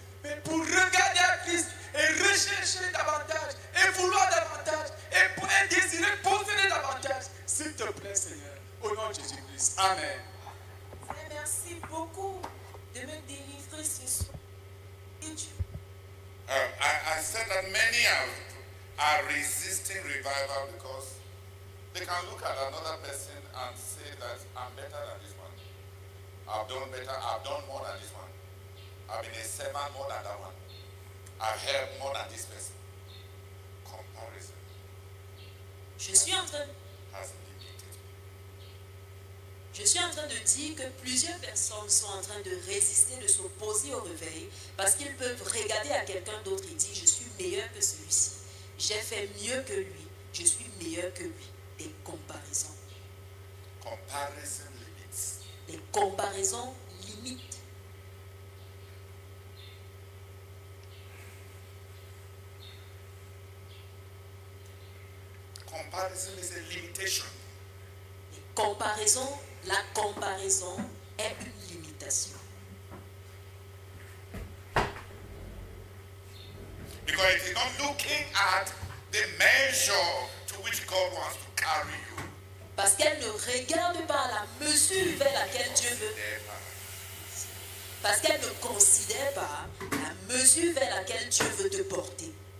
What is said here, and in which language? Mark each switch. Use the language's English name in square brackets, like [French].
[French] Mais pour regarder à Christ et rechercher davantage, et vouloir davantage, et pour désirer posséder davantage. S'il te plaît, Seigneur, au nom de Jésus-Christ. Amen. Merci beaucoup de me délivrer ce soir. [English] I said that many are resisting revival because they can look at another person and say that I'm better than this one. I've done better, I've done more than this one. I've been a servant more than that one. I've helped more than this person. Comparison [French] Je suis en train [English] has limited. [French] Je suis en train de dire que plusieurs personnes sont en train de résister, de s'opposer au réveil, parce qu'ils peuvent regarder à quelqu'un d'autre et dire « Je suis meilleur que celui-ci. J'ai fait mieux que lui. Je suis meilleur que lui. » Des comparaisons. [English] Comparison limits. [French] Des comparaisons limites. [English] Comparison is a limitation. [French] Les comparaisons, la comparaison est une limitation. [English] Because it is not looking at the measure to which God wants to carry you. [French] Parce qu'elle ne regarde pas la mesure vers laquelle Dieu veut. Parce qu'elle ne considère pas la mesure vers laquelle Dieu veut te porter.